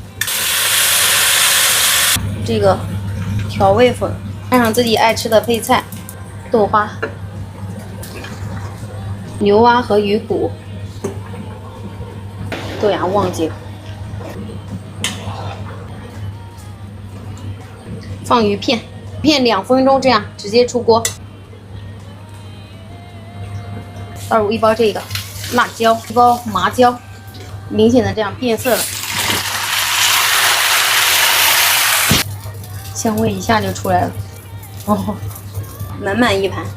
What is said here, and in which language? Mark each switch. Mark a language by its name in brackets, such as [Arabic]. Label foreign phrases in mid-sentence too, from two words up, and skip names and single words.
[Chinese] 這個調味粉，加上自己愛吃的配菜，豆花、牛蛙和魚骨，豆芽忘記了，放魚片， 片2分鐘，這樣直接出鍋。倒入1包这个辣椒，1包麻椒，明显的这样变色了，香味一下就出来了。哦，满满一盘。